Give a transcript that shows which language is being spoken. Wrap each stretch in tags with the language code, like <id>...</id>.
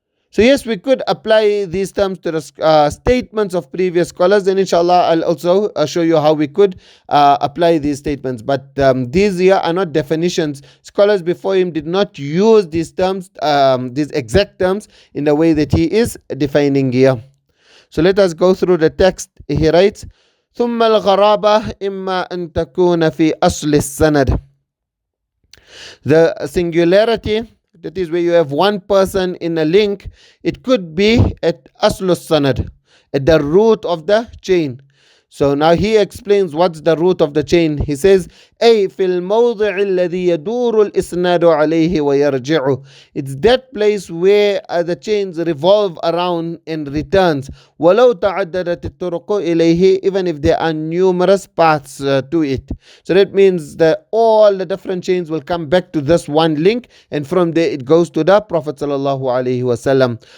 <en>So yes, we could apply these terms to the statements of previous scholars, and inshallah I'll also show you how we could apply these statements. But these here are not definitions. Scholars before him did not use these terms, these exact terms, in the way that he is defining here. So let us go through the text. He writes,</en> <ar>ثم الغرابة إما أن تكون في أصل السند.</ar> <en>The singularity, that is where you have one person in a link, it could be at أصل السند, at the root of the chain. So now he explains what's the root of the chain. He says,</en> <ar>أي في الموضع الذي يدور الإسناد عليه ويرجع.</ar> <en>It's that place where the chains revolve around and returns.</en> <ar>ولو تعددت الطرق إليه,</ar> <en>even if there are numerous paths to it. So that means that all the different chains will come back to this one link, and from there it goes to the Prophet sallallahu alaihi wasallam.</en>